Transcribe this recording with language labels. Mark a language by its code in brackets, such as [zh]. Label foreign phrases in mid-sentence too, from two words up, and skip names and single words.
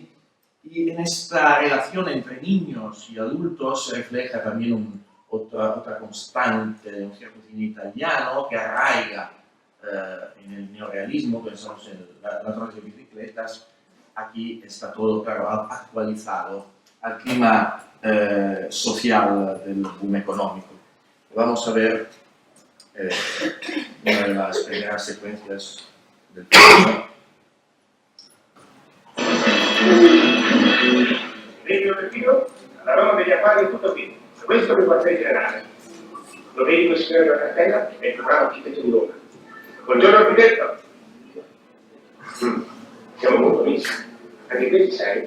[es] Y en esta relación entre niños y adultos se refleja también otra constante de un cierto cine italiano que arraiga en el neorealismo, pensamos en Ladrones de bicicletas. Aquí está todo, claro, actualizado al clima social del boom económico. Vamos a ver una de las primeras secuencias del film. [it] Vedi l'obiettivo? La Roma degli affari è tutto qui. Questo è il quartiere generale. Lo vedi quel signore della cartella? È il programma architetto di Roma. Buongiorno architetto. Siamo molto amici. Anche qui ci sei?